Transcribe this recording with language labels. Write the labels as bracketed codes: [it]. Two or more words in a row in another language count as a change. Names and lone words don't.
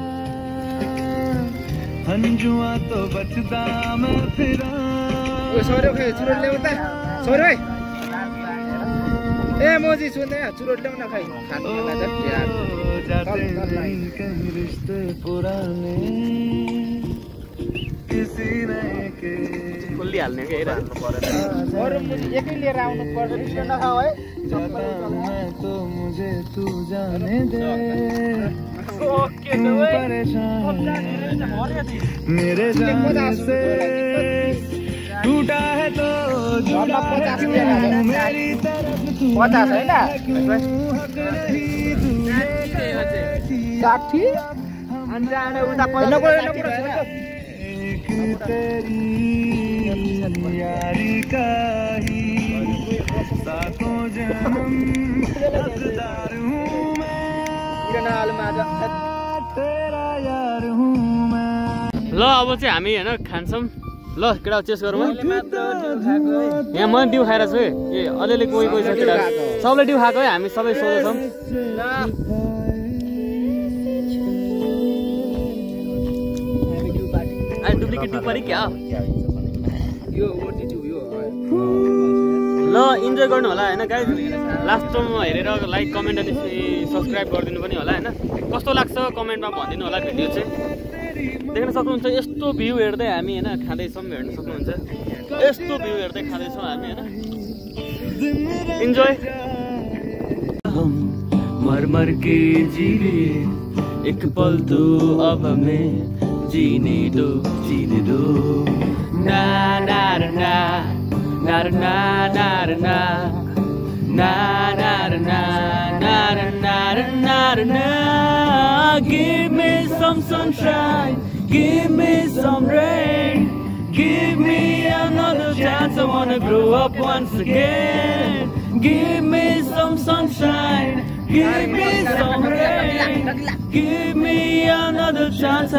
[ne] ए मोजी सुन्दै चुरोट ल्याउन खै खोलिहाल्ने कि एकै लिएर आउनु पर्छ नखाऊ है [hi] मेरे जाने से टूटा है तो मेरी तरफ 50 है ना 60 अन्जाने उता तेरी यारी का ही सातों जन्म हकदार हूँ मैं तेरा यार हूँ मैं [ne] ल अब चाहिँ हामी होइन खान्छौँ ल केटा चेस गरौँ यहाँ म डिउ खाएर छु है ए अलिअलि कोही छ केटा सबले डिउ खाएको है हामी सबै सोध्छौँ डुप्लिकेट डिउ पऱ्यो क्या ल इन्जोय गर्नु होला होइन गाइज लास्टसम्म हेरेर [en] like comment [ne] अनि सब्सक्राइब गरिदिनु पनि होला होइन कस्तो लाग्छ कमेन्टमा भनिदिनु होला भिडियो चाहिँ देख्न सक्नुहुन्छ यस्तो भ्यू हेर्दै हामी होइन खाँदैछौँ हेर्न सक्नुहुन्छ यस्तो भ्यू हेर्दै खाँदैछौँ हामी होइन इन्जोय [hi] मर के जीवे एक पल तो अब हमें जीने दो ना ना ना [en] na na na na na na na na na na na give me some sunshine give me some rain give me another chance I wanna grow up once again give me some sunshine Give me some rain, give me another chance.